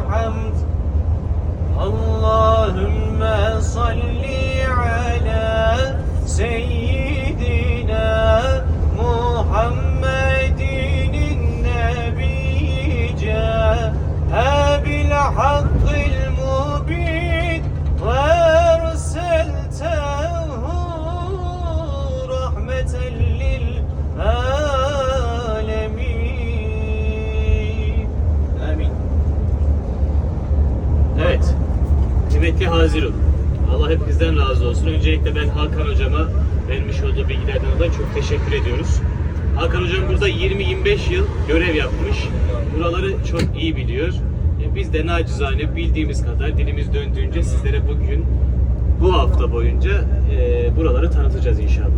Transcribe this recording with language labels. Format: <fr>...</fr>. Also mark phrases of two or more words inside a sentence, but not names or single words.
<ar>الحمد اللهم صل على سيدنا محمد النبي جاء بالحق المبين وارسلته رحمة للعالمين آمين.</ar> <tr>Evet, kıymetli Hazirun, Allah hepinizden razı olsun. Öncelikle ben Hakan Hocama vermiş olduğu bilgilerden dolayı çok teşekkür ediyoruz. Hakan Hocam burada 20-25 yıl görev yapmış. Buraları çok iyi biliyor. Biz de nacizane bildiğimiz kadar dilimiz döndüğünce sizlere bugün, bu hafta boyunca buraları tanıtacağız inşallah.</tr>